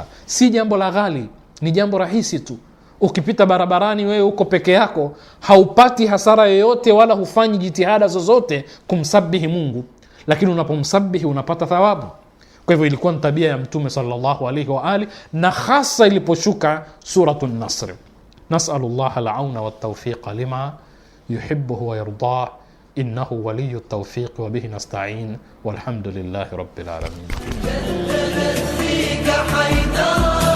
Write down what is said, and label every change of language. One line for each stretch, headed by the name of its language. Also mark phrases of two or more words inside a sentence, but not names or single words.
Swahili: Si jambo la ghali, ni jambo rahisi tu. Ukipita barabarani wewe uko peke yako, haupati hasara yoyote wala hufanyi jitihada zozote kumsabihi Mungu, lakini unapomsabihi unapata thawabu. Kwa hivyo ilikuwa ni tabia ya Mtume
Arabic: صلى الله عليه وعلى آله,
Swahili: na hasa iliposhuka suratul Nasr.
Arabic: نسأل الله العون والتوفيق لما يحب ويرضاه، إنه ولي التوفيق وبه نستعين، والحمد لله رب العالمين.